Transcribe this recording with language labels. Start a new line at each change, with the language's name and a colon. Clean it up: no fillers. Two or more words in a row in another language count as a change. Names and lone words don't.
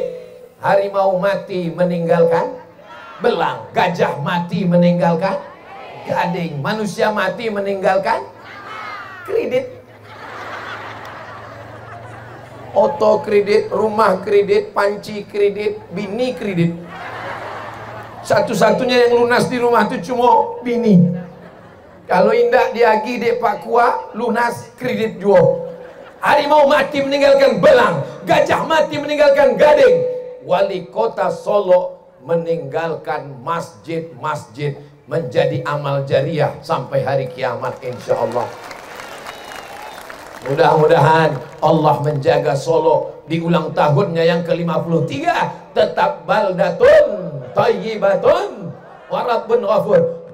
Indonesian: Harimau mati meninggalkan belang, gajah mati meninggalkan gading, manusia mati meninggalkan kredit. Oto kredit, rumah kredit, panci kredit, bini kredit. Satu-satunya yang lunas di rumah itu cuma bini.
Minangkabau: Kalau indak diagi dek Pak Kua, lunas kredit juga.
Indonesian: Harimau mati meninggalkan belang, gajah mati meninggalkan gading. Wali kota Solo meninggalkan masjid-masjid menjadi amal jariah sampai hari kiamat insyaallah. Mudah-mudahan Allah menjaga Solo di ulang tahunnya yang ke-53 tetap
Arabic: بلدة طيبة ورب غفور.